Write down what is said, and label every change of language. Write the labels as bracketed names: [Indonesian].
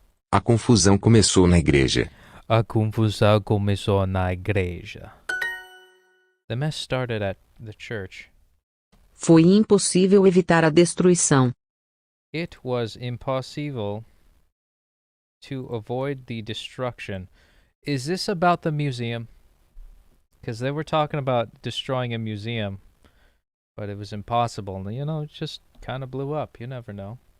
[Portuguese] A confusão começou na igreja. a confusão começou na igreja. [English] The mess started at the church. [Portuguese] Foi impossível evitar a destruição. [English] It was impossible to avoid the destruction. Is this about the museum? Because they were talking about destroying a museum, but it was impossible. You know, it just kind of blew up. You never know.